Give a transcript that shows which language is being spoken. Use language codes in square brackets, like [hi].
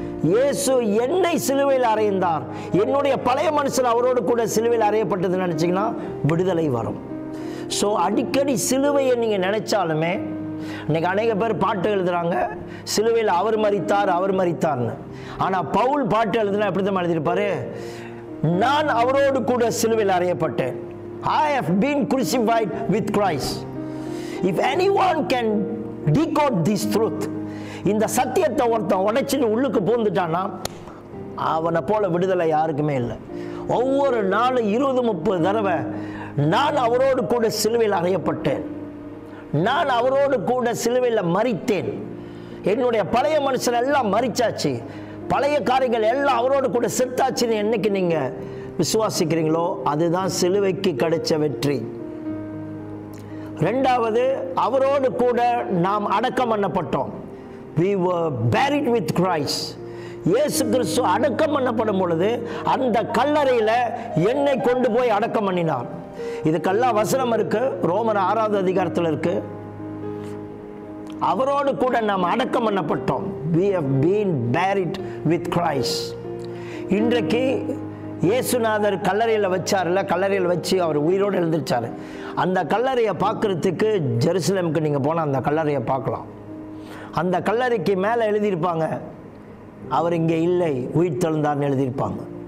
[ta] இயேசு என்னை சிலுவையில் அறைந்தார், என்னுடைய பழைய மனுஷன் அவரோடு கூட சிலுவையில் அறையப்பட்டது நினைச்சீங்கன்னா விடுதலை வரும். ஸோ அடிக்கடி சிலுவையை நீங்கள் நினைச்சாலுமே, இன்னைக்கு அநேக பேர் பாட்டு எழுதுறாங்க, சிலுவையில் அவர் மரித்தார், அவர் மரித்தார்னு. ஆனால் பவுல் பாட்டு எழுதுனா எப்படி தான் எழுதியிருப்பாரு? நான் அவரோடு கூட சிலுவையில் அறையப்பட்டேன். [en] I have been crucified with Christ. If anyone can decode this truth, [ta] இந்த சத்தியத்தை ஒருத்தன் உடைச்சிட்டு உள்ளுக்கு பூந்துட்டான்னா அவனை போல விடுதலை யாருக்குமே இல்லை. ஒவ்வொரு நாளும் 20-30 தடவை நான் அவரோடு கூட சிலுவையில் அறையப்பட்டேன், நான் அவரோடு கூட சிலுவையில் மரித்தேன், என்னுடைய பழைய மனுஷன் எல்லாம் மரிச்சாச்சு, பழைய காரியங்கள் எல்லாம் அவரோடு கூட செத்தாச்சுன்னு என்னைக்கு நீங்க விசுவாசிக்கிறீங்களோ அதுதான் சிலுவைக்கு கிடைச்ச வெற்றி. 2வது, அவரோடு கூட நாம் அடக்கம் பண்ணப்பட்டோம். [en] We were buried with Christ. [ta] இயேசு கிறிஸ்து அடக்கம் பண்ணப்படும் பொழுது அந்த கல்லறையில் என்னை கொண்டு போய் அடக்கம் பண்ணினார். இதுக்கெல்லாம் வசனம் இருக்கு, ரோமர் 6வது அதிகாரத்தில் இருக்கு. அவரோடு கூட நாம் அடக்கம் பண்ணப்பட்டோம். [en] We have been buried with Christ. [ta] இன்றைக்கு இயேசுநாதர் கல்லறையில் வச்சார்ல, கல்லறையில் வச்சு அவர் உயிரோடு எழுந்திருச்சார். அந்த கல்லறையை பார்க்கறதுக்கு ஜெருசலேமுக்கு நீங்கள் போனால் அந்த கல்லறையை பார்க்கலாம். அந்த கல்லறைக்கு மேலே எழுதியிருப்பாங்க, அவர் இங்கே இல்லை, உயிர் தெழுந்தார்னு எழுதியிருப்பாங்க.